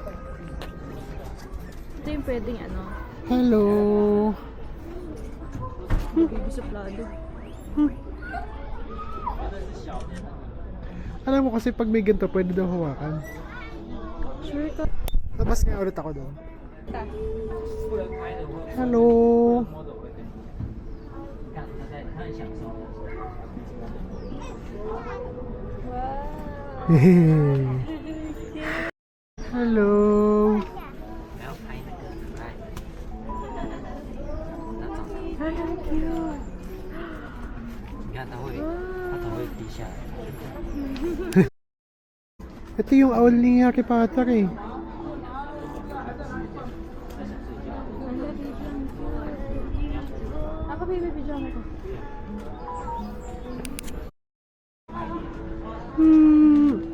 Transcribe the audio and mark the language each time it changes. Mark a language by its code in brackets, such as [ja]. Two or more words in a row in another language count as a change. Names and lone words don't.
[tl] Ito yung pwedeng ano. [en] Hello. [tl] Baby suplado. Alam mo kasi pag may ganito, pwede daw hawakan. Sure ka. Labas nga ulit ako doon. Ta. [en] Hello. Hello. [zh] 你看它会低下来。 [tl] Ito yung owl ni Harry Potter eh. Ako baby pijama ko. Hmm.